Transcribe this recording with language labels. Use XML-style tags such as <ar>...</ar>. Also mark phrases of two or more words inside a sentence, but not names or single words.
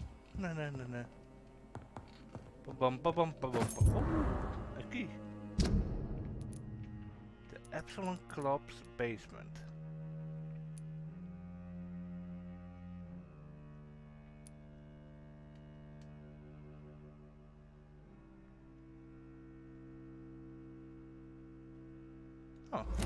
<en>Na na na na. Ba bum ba bum ba bum ba. Oh, a key. The Epsilon Club's basement. Oh.</en>